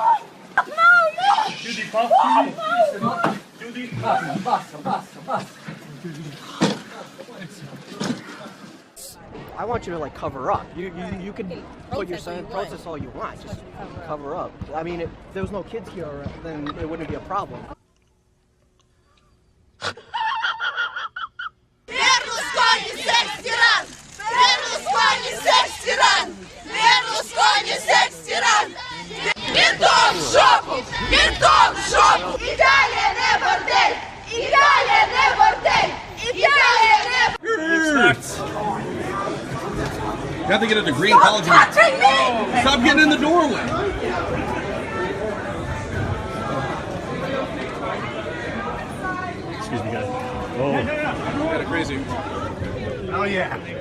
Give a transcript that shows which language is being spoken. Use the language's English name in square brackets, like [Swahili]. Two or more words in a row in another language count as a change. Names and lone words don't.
[Italian] Chiudi, basta. [English] I want you to like cover up. You can put your son in protest all you want. Just cover up. I mean, if there was no kids here, then it wouldn't be a problem. Berlusconi sex tyran! Berlusconi sex tyran! Berlusconi sex tyran! [Russian] Бинтом в жопу! Бинтом в жопу! Италия не бордель! Италия не бордель! Италия не... [English] You have to get a degree in college. Stop getting in the doorway. Excuse me, guys. Oh, kind of crazy. Oh yeah.